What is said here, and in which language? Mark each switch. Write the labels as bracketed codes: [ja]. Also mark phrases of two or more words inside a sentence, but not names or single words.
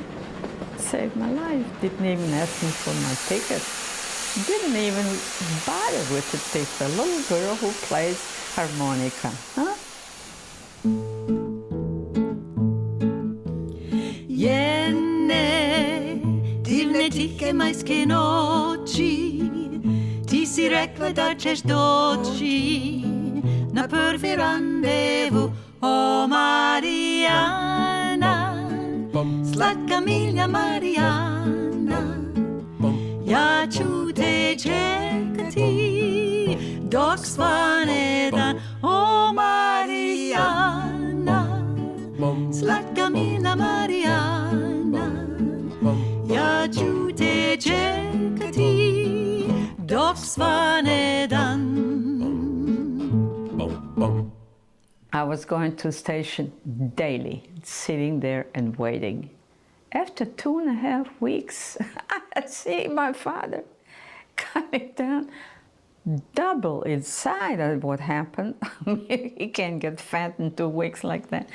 [en] Saved my life. Didn't even ask me for my ticket. Didn't even bother with the ticket. A little girl who plays harmonica, huh? [sr] Jene divne tihe majske noći, ti si rekla da ćeš doći na prvi randevu, o Marijana, slatka milja Marijana, ja ću te čekati dok svane dan, o Marijana, slatka milja Marijana, ja ću te čekati dok svane dan. [en] I was going to the station daily, sitting there and waiting. After 2.5 weeks, I see my father coming down, double inside of what happened. He can't get fat in 2 weeks like that.